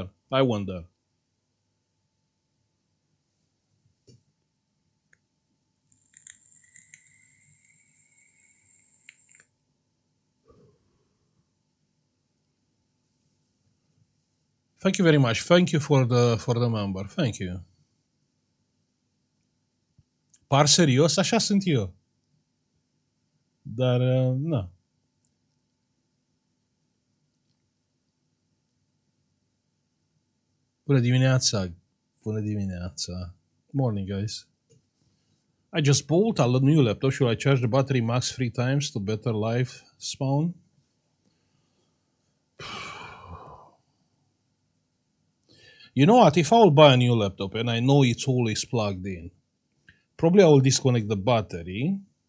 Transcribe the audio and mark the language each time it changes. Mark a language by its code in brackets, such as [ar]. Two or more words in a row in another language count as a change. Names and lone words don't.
[en] I went there. Thank you very much. Thank you for the member. Thank you. [ro] Par serios, așa sunt eu. Dar, na. Bună dimineața. Bună dimineața. [en] Morning, guys. I just bought a new laptop. Should I charge the battery max 3 times to better life spawn? You know what? If I will buy a new laptop and I know it's always plugged in, probably I will disconnect the battery.